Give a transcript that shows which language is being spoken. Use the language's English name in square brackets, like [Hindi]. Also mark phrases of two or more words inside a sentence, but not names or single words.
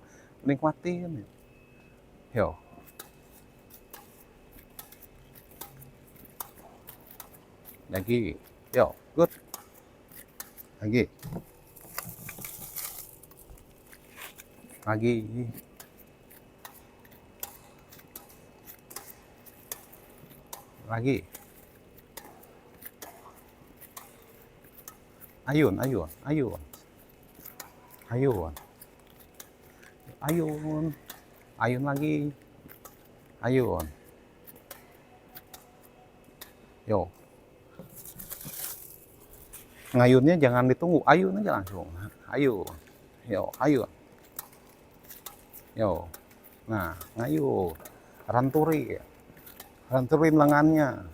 [Indonesian] Nikmatin. Yo. Lagi. Yo, good. Lagi. Lagi. Lagi. Ayun, ayun, ayun. Ayun. Ayun. Ayun lagi. Ayun. Yo. Ngayunnya jangan ditunggu, ayun aja langsung. Ayun. Yo, ayun. Yo. Nah, ngayun. Ranturi. Ranturin lengannya.